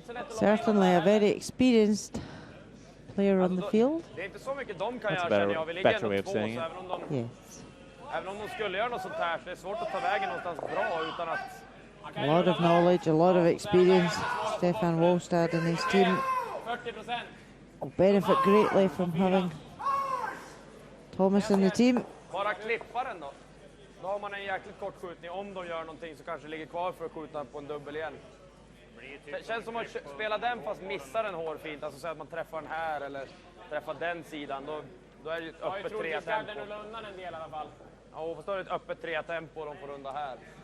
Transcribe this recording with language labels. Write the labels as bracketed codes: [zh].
[en] Certainly a very experienced player on the field. That's a better way of saying it. Yes. [sv] Även om de skulle göra något sånt här så är det svårt att ta vägen någonstans bra utan att... [en] A lot of knowledge, a lot of experience. Stefan Wallstad and his team will benefit greatly from having Thomas in the team. [sv] Bara klippa den då. Då har man en jäkligt kort skjutning. Om de gör någonting så kanske ligger kvar för att skjuta på en dubbel igen. Det känns som att spela den fast missar den hårfint. Alltså så att man träffar den här eller träffar den sidan. Då är det ett öppet 3-tempo. En del i alla fall. Ja, fast då är det ett öppet 3-tempo de får runda här.